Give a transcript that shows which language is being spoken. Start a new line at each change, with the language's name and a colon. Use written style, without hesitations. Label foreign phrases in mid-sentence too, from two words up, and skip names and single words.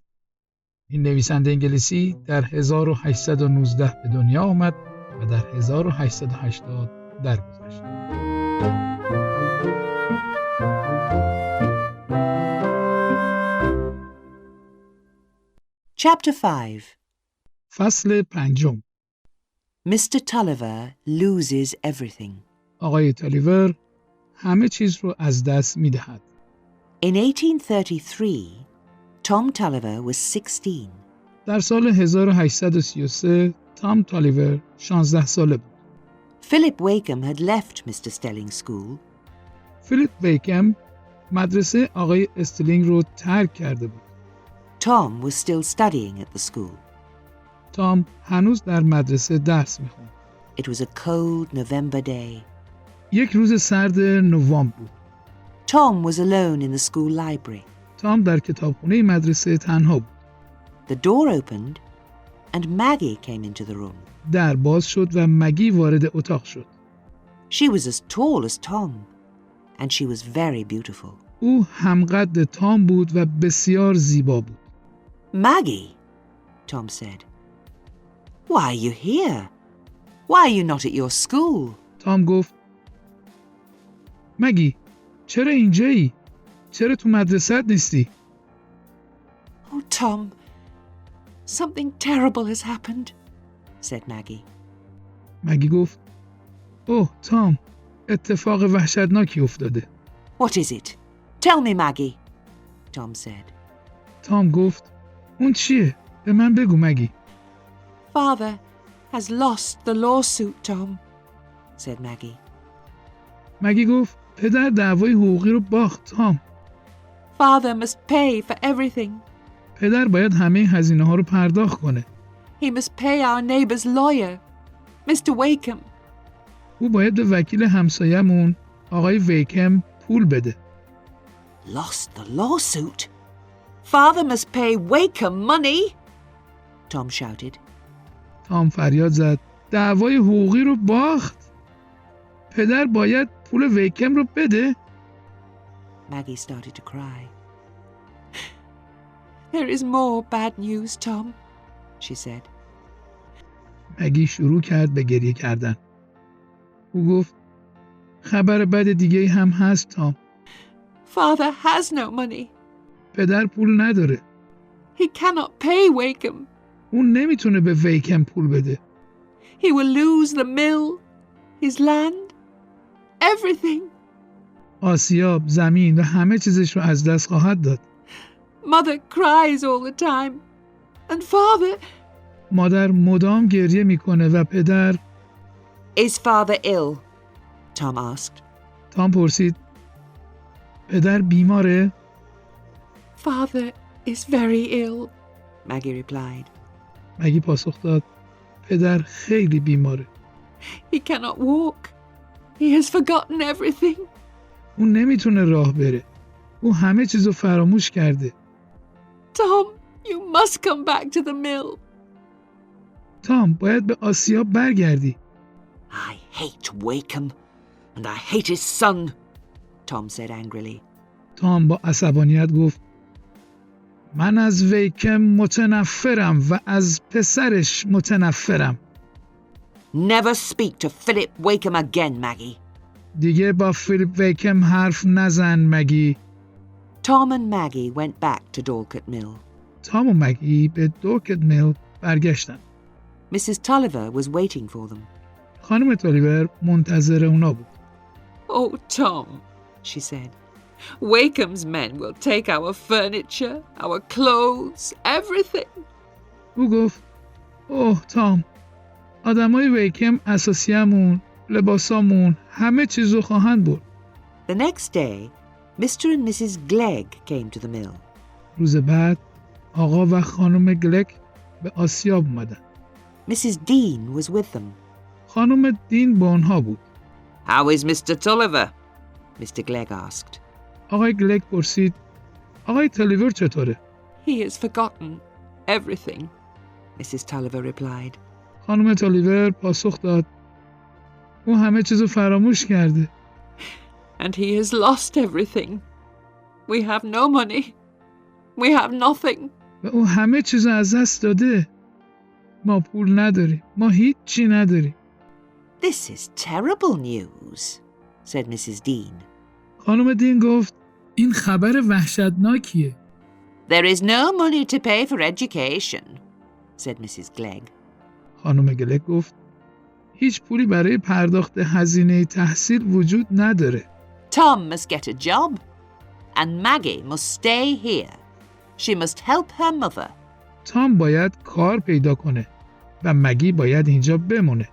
Persian: این نویسنده انگلیسی در 1819 به دنیا آمد و در 1880 درگذشت.
English: Chapter 5.
Persian: فصل پنجم.
English: Mr. Tulliver loses everything.
Persian: آقای تالیور همه چیز رو از دست می‌دهد.
English: In 1833, Tom Tulliver was 16.
Persian: در سال 1833 تام تالیور 16 ساله بود.
English: Philip Wakeham had left Mr. Stelling's school.
Persian: فیلیپ ویکم مدرسه آقای استلینگ رو ترک کرده بود.
English: Tom was still studying at the school.
Persian: تام هنوز در مدرسه درس می‌خوند.
English: It was a cold November day.
Persian: یک روز سرد نوامبر بود.
English: Tom was alone in the school library.
Persian: تام در کتابخانه مدرسه تنها بود.
English: The door opened and Maggie came into the room.
Persian: در باز شد و مگی وارد اتاق شد.
English: She was as tall as Tom and she was very beautiful.
Persian: او همقد تام بود و بسیار زیبا بود.
English: Maggie, Tom said. Why are you here? Why are you not at your school?
Persian: تام گفت مگی چرا اینجایی؟ چرا تو مدرسه‌ت نیستی؟
English: Oh, Tom, something terrible has happened, said Maggie.
Persian: مگی گفت اوه تام اتفاق وحشتناکی افتاده.
English: What is it? Tell me, Maggie, Tom said.
Persian: تام گفت اون چیه؟ به من بگو مگی.
English: Father has lost the lawsuit, Tom, said Maggie.
Persian: مگی گفت پدر دعوای حقوقی رو باخت تام.
English: Father must pay for everything.
Persian: پدر باید همه هزینه ها رو پرداخت کنه.
English: He must pay our neighbor's lawyer, Mr. Wakeham.
Persian: او باید به وکیل همسایه‌مون آقای ویکم پول بده.
English: Lost the lawsuit? Father must pay Wakeham money, Tom shouted.
Persian: تام فریاد زد دعوای حقوقی رو باخت؟ پدر باید پول ویکم رو بده؟
English: Maggie started to cry. There is more bad news, Tom, she said.
Persian: مگی شروع کرد به گریه کردن. او گفت خبر بد دیگه هم هست تام.
English: Father has no money.
Persian: پدر پول نداره.
English: He cannot pay Wakeham.
Persian: اون نمیتونه به ویکم پول بده.
English: He will lose the mill, his land, everything.
Persian: آسیاب، زمین و همه چیزش رو از دست خواهد داد.
English: Mother cries all the time. And father...
Persian: مادر مدام گریه میکنه و پدر...
English: Is father ill? Tom asked.
Persian: تام پرسید پدر بیماره؟
English: Father is very ill, Maggie replied.
Persian: مگی پاسخ داد پدر خیلی بیماره.
English: He cannot walk. He has forgotten everything.
Persian: اون نمیتونه راه بره. او همه چیزو فراموش کرده.
English: Tom, you must come back to the mill.
Persian: تام باید به آسیاب برگردی.
English: I hate Wakeham and I hate his son, Tom said angrily.
Persian: تام با عصبانیت گفت من از ویکم متنفرم و از پسرش متنفرم.
English: Never speak to Philip Wakeham again, Maggie.
Persian: دیگه با فیلیپ ویکم حرف نزن مگی.
English: Tom and Maggie went back to Dorset Mill.
Persian: تام و مگی به دورکت میل برگشتن.
English: Mrs. Tulliver was waiting for them.
Persian: خانم تالیور منتظر اونا بود.
English: Oh, Tom, she said. Wakeham's men will take our furniture, our clothes, everything.
Persian: او گفت اوه تام آدمای ویکم اساسیمون، لباسامون، همه چیزو خواهند برد.
English: The next day, Mr. and Mrs. Glegg came to the mill.
Persian: روز بعد آقا و خانم گلک به آسیاب اومدن.
English: Mrs. Dean was with them.
Persian: خانم دین با اونها بود.
English: How is Mr. Tulliver? Mr. Glegg asked.
Persian: آقای گلک پرسید آقای تالیور چطوره؟
English: He has forgotten everything, Mrs. Tulliver replied.
Persian: خانم تالیور پاسخ داد او همه چیزو فراموش کرده.
English: And he has lost everything. We have no money. We have nothing.
Persian: و او همه چیزو از دست داده. ما پول نداریم. ما هیچی نداریم.
English: This is terrible news, said Mrs. Dean.
Persian: خانم دین گفت این خبر وحشتناکیه.
English: There is no money to pay for education, said Mrs. Glegg.
Persian: خانم گلک گفت هیچ پولی برای پرداخت هزینه تحصیل وجود نداره.
English: Tom must get a job, and Maggie must stay here. She must help her mother.
Persian: تام باید کار پیدا کنه و مگی باید اینجا بمونه.